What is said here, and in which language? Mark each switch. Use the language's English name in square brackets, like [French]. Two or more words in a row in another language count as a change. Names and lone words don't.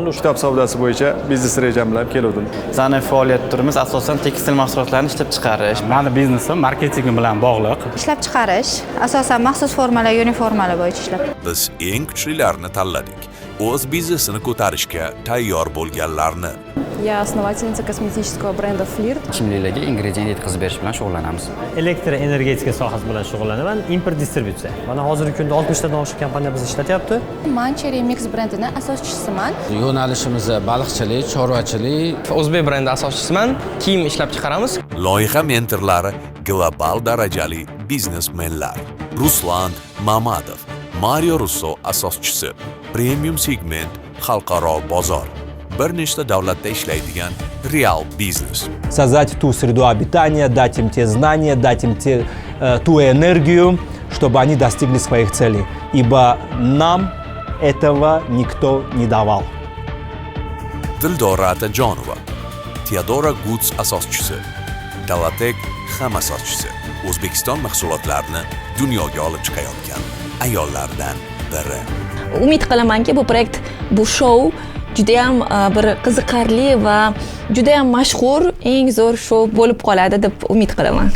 [Uzbek] Kitob savdosi bo'yicha biznes rejam bilan keldim. Bizning faoliyat turimiz asosan tekstil mahsulotlarini ishlab chiqarish. Mani biznesim marketing bilan bog'liq. Ishlab chiqarish, asosan maxsus formalar, uniformalar bo'yicha ishlab. Biz eng kuchlilarini tanladik. O'z biznesini ko'tarishga tayyor bo'lganlarni. [Russian] Я основательница косметического бренда Flirt. [Uzbek] Ichimliklarga ingredient yetkazib berish bilan shug'ullanamiz. Elektr energetika sohasi bilan shug'ullanaman, import distributsiya. Mana hozirgi kunda 60 tadan oshiq kompaniya bizni ishlatyapti. Man Cherry Mix brendining asoschisiman. Yo'nalishimiz baliqchilik, chorvachilik. O'zbek brendi asoschisiman. Kiyim ishlab chiqaramiz. Loyiha mentorlari global darajali biznesmenlar. Ruslan Mamadov, Mario Russo asoschisi. Premium segment xalqaro bozor. Bir nechta davlatda ishlaydigan real biznes. [Russian] Создать ту среду обитания, дать им те знания, дать им ту энергию, чтобы они достигли своих целей. Ибо нам этого никто не давал. [Uzbek] Dildora Atajonova, Teodora Goods asoschisi, Dalatek ham asoschisi. O'zbekiston mahsulotlarini dunyoga olib chiqayotgan ayollardan biri. Umid qilamanki, bu proyekt, bu show juda ham bir qiziqarli va juda ham mashhur, eng zo'r show bo'lib qoladi deb umid qilaman.